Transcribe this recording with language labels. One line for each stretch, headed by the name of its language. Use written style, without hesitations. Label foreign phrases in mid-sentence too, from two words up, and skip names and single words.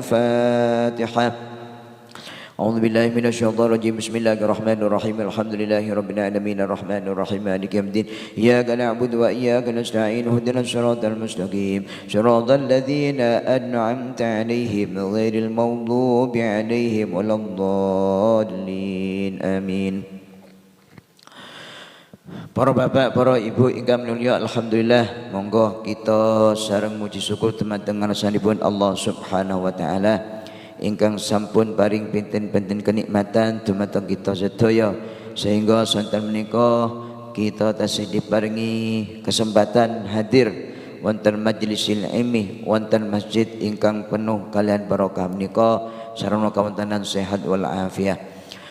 Arabic: الفاتحة أعوذ بالله من الشيطان الرجيم بسم الله الرحمن الرحيم الحمد لله رب العالمين الرحمن الرحيم مالك يوم الدين إياك نعبد وإياك نستعين اهدنا الصراط المستقيم صراط الذين أنعمت عليهم غير المغضوب عليهم ولا الضالين آمين.
Javanese: Para bapak, para ibu ingkang mulya, alhamdulillah monggo kita sareng muji syukur dumateng ngarsanipun Allah
Arabic: سبحانه وتعالى
Javanese: ingkang sampun paring pinten-pinten kenikmatan dumateng kita sedaya sehingga sonten menika kita tasih diparingi kesempatan hadir wonten
Arabic: مجلس العلم
Javanese: wonten masjid ingkang penuh kalian barokah menika sarana kawontenan sehat wal afiat.